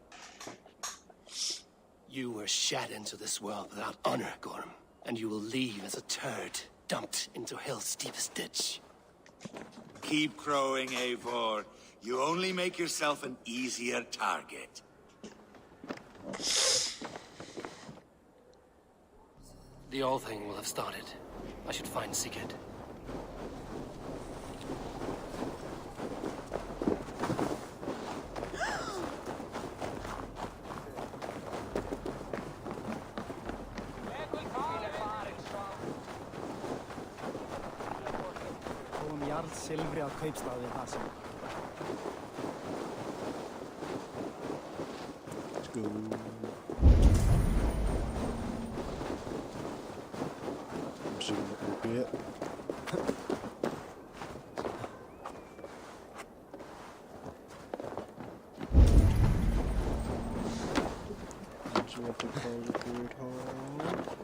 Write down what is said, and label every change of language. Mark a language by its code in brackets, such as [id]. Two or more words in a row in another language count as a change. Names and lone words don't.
[en] You were shat into this world without honor, Gorm, and you will leave as a turd dumped into hell's deepest ditch. Keep crowing, Eivor. You only make yourself an easier target. The All Thing will have started. I should find Sigurd. [is] Silfri á kaupstaði það sem. [en] Let's go. I'm zooming up a bit. So we have to close the Creed Hall.